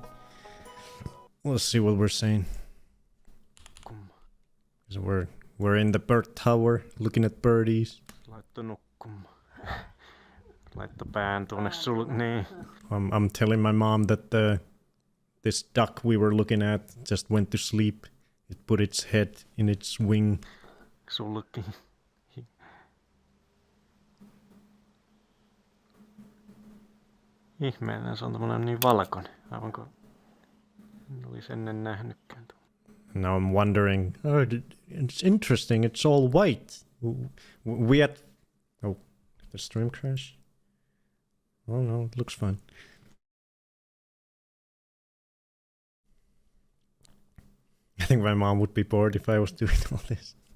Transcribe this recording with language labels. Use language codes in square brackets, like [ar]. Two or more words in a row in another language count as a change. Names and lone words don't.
[en] Let's see what we're saying. So we're in the bird tower looking at birdies. I'm telling my mom that this duck we were looking at just went to sleep. It put its head in its wing. [fi] Ihmeellinen, se on tommonen niin valkoinen, aivan kuin en olisi ennen nähnytkään. [en] Now I'm wondering, oh, it's interesting, it's all white. We had... Oh, the stream crash? Oh no, it looks fine. I think my mom would be bored if I was doing all this.